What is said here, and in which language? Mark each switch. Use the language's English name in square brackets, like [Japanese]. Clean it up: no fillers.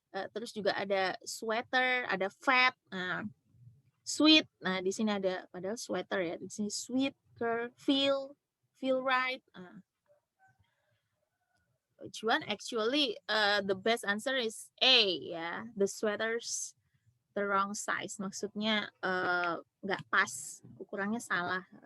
[Indonesian] Terus juga ada sweater, ada fat. Nah, sweet. Nah, di sini ada padahal sweater ya. Di sini sweet, feel right. [English] Which one? Actually, the best answer is A ya. The sweater's the wrong size. [Indonesian] Maksudnya nggak pas, ukurannya salah.